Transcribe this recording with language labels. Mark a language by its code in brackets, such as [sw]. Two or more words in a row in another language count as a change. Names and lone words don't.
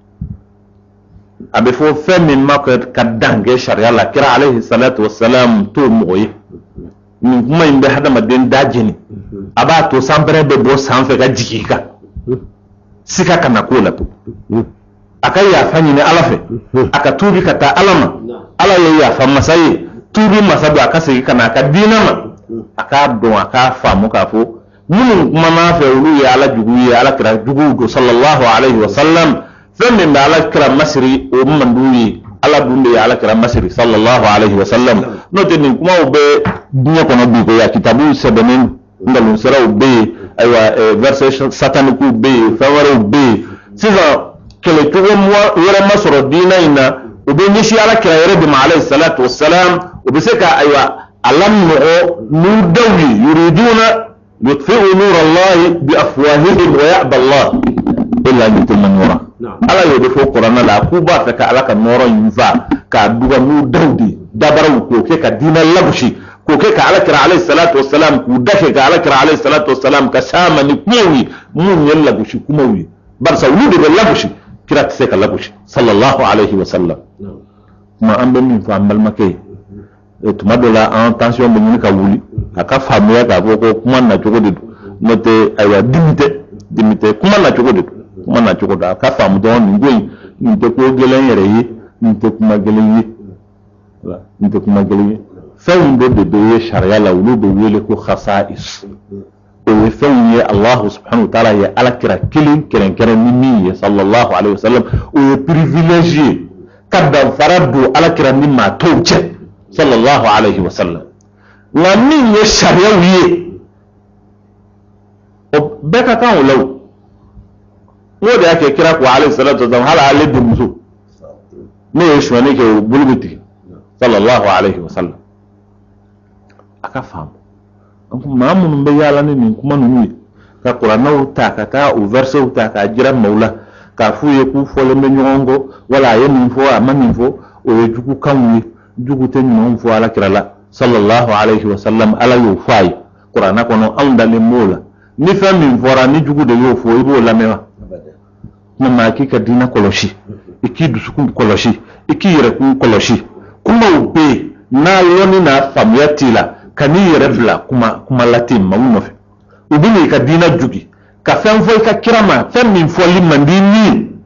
[bm] a bɛ fɔ fɛn min ma ka dan kɛ sariya la kira [ar] عليه الصلاة والسلام [bm] t'o mɔgɔ ye nin kuma in bɛ hadamaden da jeni a b'a to sanpɛrɛ bɛ bɔ sanfɛ ka jigin i kan sika kana k'o la a ka yafa ɲini ala fɛ a ka tuubi ka taa ala ma ala ye yafa masa ye tuubi masa don a ka segin ka na a ka diinɛ ma a k'a dɔn a k'a faamu k'a fɔ minnu kumana fɛ olu ye ala jugu ye ala kira juguw don [ar] صلى الله عليه وسلم [bm] fɛn min bɛ ala kira masiri o man d'u ye ala dun de ye ala kira masiri [ar] صلى الله عليه وسلم [bm] n'o tɛ nin kumaw bɛ diɲɛ kɔnɔ bi ko ya kitabuw sɛbɛnnen nkalon siraw bɛ yen ayiwa [fr] verset sataniquew [bm] bɛ yen fɛn wɛrɛw bɛ yen sisan kɛlɛcogo wɛrɛ ma sɔrɔ diinɛ in na u bɛ ɲɛsin ala kira yɛrɛ de ma [ar] عليه الصلاة والسلام [bm] u bɛ se ka ayiwa a laminɔgɔ n'u daw ye [ar] يريدون يطفئوا نور الله بأفواههم ويأبى الله إلا أن يتم [bm] nura ala y'o de fɔ kuranna la k'u b'a fɛ ka ala ka nɔrɔ in fa k'a duga n'u daw de dabaraw k'o kɛ ka diinɛ lagosi k'o kɛ ka ala kira [ar] عليه الصلاة والسلام [bm] k'u dake ka ala kira [ar] عليه الصلاة والسلام [bm] ka saama ni kumaw ye minnu ye lagosi kumaw ye barisa olu de bɛ lagosi kira tɛ se ka lagosi [ar] صلى الله عليه وسلم [bm] tuma an bɛ min fɔ an balimakɛ ye tuma dɔ la an tension bɛ ɲini ka wuli a ka faamuya k'a fɔ ko kuma nacogo de don n'o tɛ ayiwa dimi tɛ kuma nacogo de don kuma nacogo don a ka faamu dɔrɔn nin ko in nin tɛ ko gɛlɛn yɛrɛ ye nin tɛ kuma gɛlɛn ye nin tɛ kuma gɛlɛn ye fɛnw dɔ de bɛ ye sariya la olu bɛ wele ko khasa'is o ye fɛnw ye [ar] الله سبحانه وتعالى [bm] ye ala kira kelen kɛrɛnkɛrɛn ni min ye [ar] صلى الله عليه وسلم [bm] o ye privilège ye ka danfara don ala kira ni maa tɔw cɛ [ar] صلى الله عليه وسلم [bm] nka min ye sariyaw ye o bɛɛ ka kan o la o n'o de y'a kɛ kira ko [ar] عليه الصلاة والسلام [bm] hali ale denmuso n'o ye suɲɛni kɛ o bolo bɛ tigɛ [ar] صلى الله عليه وسلم [bm] a ka faamu maa minnu bɛ yaala ni nin kuma ninnu ye ka kurannaw ta ka taa o versew ta k'a jira maaw la k'a f'u ye k'u fɔlen bɛ ɲɔgɔn kɔ wala a ye nin fɔ a ma nin fɔ o ye jugukanw ye jugu tɛ ɲumanw fɔ ala kira la [ar] صلى الله عليه وسلم [bm] ala y'o fɔ a ye kuranna kɔnɔ anw dalen b'o la ni fɛn min fɔra ni jugu de y'o fɔ i b'o lamɛn wa maa k'i ka diinɛ kɔlɔsi iki dusukun kɔlɔsi iki yɛrɛkun kɔlɔsi kumaw bɛ n'a yɔrɔni n'a faamuya t'i la ka n'i yɛrɛ bila kuma late maaw nɔfɛ u bɛ n'i ka diinɛ jugi ka fɛn fɔ i ka kira ma fɛn min fɔli man di ni